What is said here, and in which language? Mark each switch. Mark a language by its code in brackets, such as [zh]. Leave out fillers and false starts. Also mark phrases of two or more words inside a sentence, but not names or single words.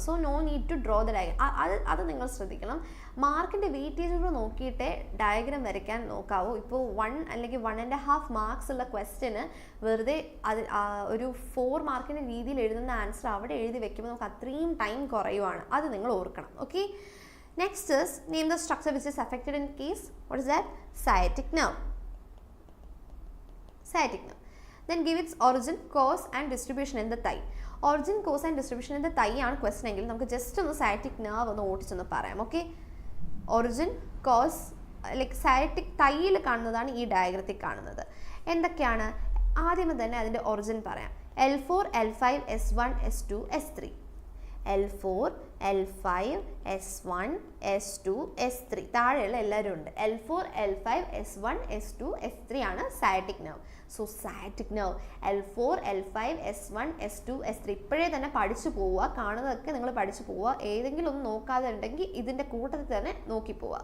[en] So no need to draw the diagram. [ml] അത് നിങ്ങൾ ശ്രദ്ധിക്കണം. മാർക്കിൻ്റെ വെയിറ്റേജ് കൂടെ നോക്കിയിട്ടേ ഡയഗ്രം വരയ്ക്കാൻ നോക്കാവൂ. ഇപ്പോൾ 1 അല്ലെങ്കിൽ 1.5 മാർക്സ് ഉള്ള ക്വസ്റ്റ്യന് വെറുതെ അത് ഒരു 4 മാർക്കിൻ്റെ രീതിയിൽ എഴുതുന്ന ആൻസർ അവിടെ എഴുതി വെക്കുമ്പോൾ നമുക്ക് അത്രയും ടൈം കുറയുവാണ്. അത് നിങ്ങൾ ഓർക്കണം. ഓക്കെ, [en] next is name the structure which is affected in case. What is that? Sciatic nerve. Sciatic nerve. Then give its origin, cause and distribution in the thigh. Origin, cause and distribution in the thigh [ml] ആണ് ക്വസ്റ്റൻ എങ്കിൽ നമുക്ക് ജസ്റ്റ് ഒന്ന് [en] sciatic nerve [ml] ഒന്ന് ഓടിച്ചൊന്ന് പറയാം. ഓക്കെ, [en] origin, cause like sciatic [ml] തൈയിൽ കാണുന്നതാണ് ഈ ഡയഗ്രത്തിൽ കാണുന്നത്. എന്തൊക്കെയാണ് ആദ്യമേ തന്നെ അതിൻ്റെ ഒറിജിൻ പറയാം. L4, L5, S1, S2, S3. L4, L5, S1, S2, S3 താഴെയുള്ള എല്ലാവരും ഉണ്ട്. L4, L5, S1, S2, S3 ആണ് [en] sciatic nerve. so sciatic nerve [ml] L4, L5, S1, S2, S3 ഇപ്പോഴേ തന്നെ പഠിച്ചു പോവുക. കാണുന്നതൊക്കെ നിങ്ങൾ പഠിച്ചു പോവുക. ഏതെങ്കിലും ഒന്നും നോക്കാതെ ഉണ്ടെങ്കിൽ ഇതിൻ്റെ കൂട്ടത്തിൽ തന്നെ നോക്കി പോവുക.